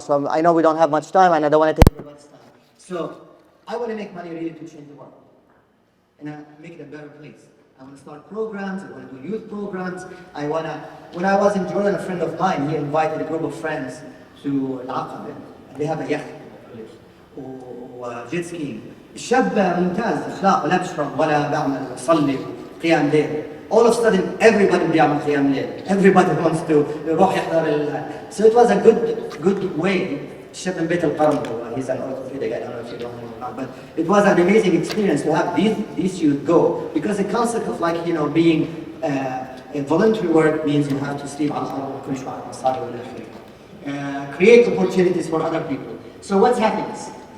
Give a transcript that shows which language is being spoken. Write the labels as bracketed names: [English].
[English] So I know we don't have much time and I don't want to take everybody's time. So I want to make money really to change the world and make it a better place. I want to start programs, I want to do youth programs. When I was in Jordan, a friend of mine, he invited a group of friends to Al-Aqaba. They have a yacht وجيت skiing. [Arabic] الشاب ممتاز اخلاقه لا بيشرب ولا بيعمل يصلي قيام ليل. [English] All of a sudden, everybody [Arabic] بيعمل قيام ليل. [English] Everybody wants to [Arabic] يروح يحضر [English] So it was a good way. [Arabic] الشاب من بيت القرن [English] he's an orthopedic, I don't know if you know him or not, but it was an amazing experience to have these youth go, because the concept of being a voluntary work means you have to sleep [Arabic] على الأرض كل شوية مصاري ولا [English] create opportunities for other people. So what's happiness?